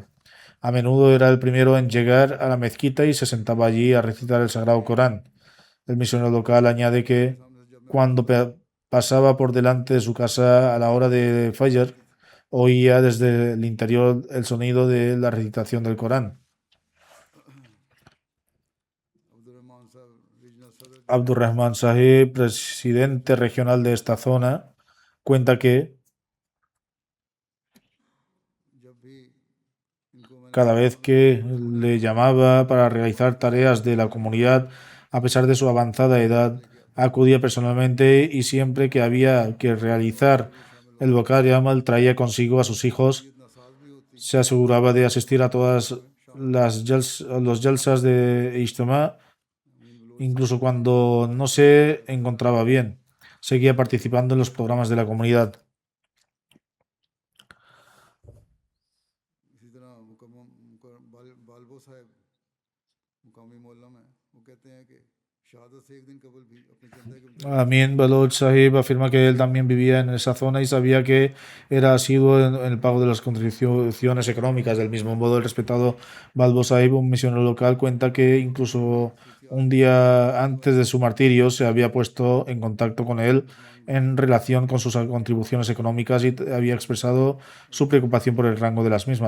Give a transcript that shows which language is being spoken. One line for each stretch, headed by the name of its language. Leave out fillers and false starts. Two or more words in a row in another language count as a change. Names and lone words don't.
Spanish: A menudo era el primero en llegar a la mezquita y se sentaba allí a recitar el Sagrado Corán. El misionero local añade que cuando pasaba por delante de su casa a la hora de Fajr, oía desde el interior el sonido de la recitación del Corán.
Urdu: عبدالرحمن صاحب ریجنل صدر
Spanish: Abdurrahman Sahib, presidente regional de esta zona, cuenta que
Urdu: جب بھی انکو میں نے
Spanish: cada vez que le llamaba para realizar tareas de la comunidad, a pesar de su avanzada edad, acudía personalmente y siempre que había que realizar el Bokar Yamal traía consigo a sus hijos,
Urdu: نساز بھی ہوتی
Spanish: se aseguraba de asistir a todas los jalsas de Ijtima, incluso cuando no se encontraba bien. Seguía participando en los programas de la comunidad.
Urdu: اسی طرح بالبو صاحب مقامی محلہ میں وہ کہتے ہیں کہ شہادت سے ایک دن قبل بھی اپنے چندے کے
Spanish: Amin Baloch Sahib afirma que él también vivía en esa zona y sabía que era asiduo en el pago de las contribuciones económicas. Del mismo modo, el respetado Balbo Sahib, un misionero local, cuenta que incluso un día antes de su martirio se había puesto en contacto con él en relación con sus contribuciones económicas y había expresado su preocupación por el rango de las mismas.